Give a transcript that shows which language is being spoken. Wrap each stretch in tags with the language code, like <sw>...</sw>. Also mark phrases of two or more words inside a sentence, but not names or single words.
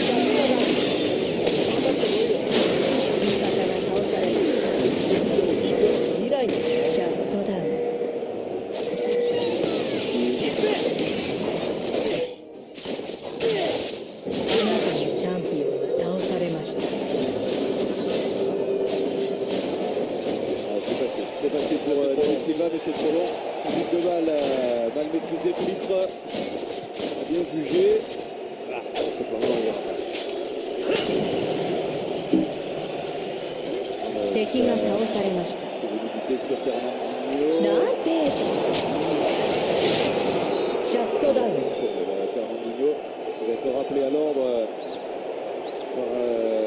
<ja>シャットダウン。あなたのチャンピオンが倒されました。</ja> <fr>C'est passé pour David Silva, mais c'est trop long. But de balle mal maîtrisé. Philippe a bien jugé. C'est pas mal.</fr> <ja>敵が倒されました。</ja> <fr>Sur Fernandinho.</fr> <ja>なんてシャットダウン。</ja> <fr>Fernandinho va être rappelé à l'ordre par</fr>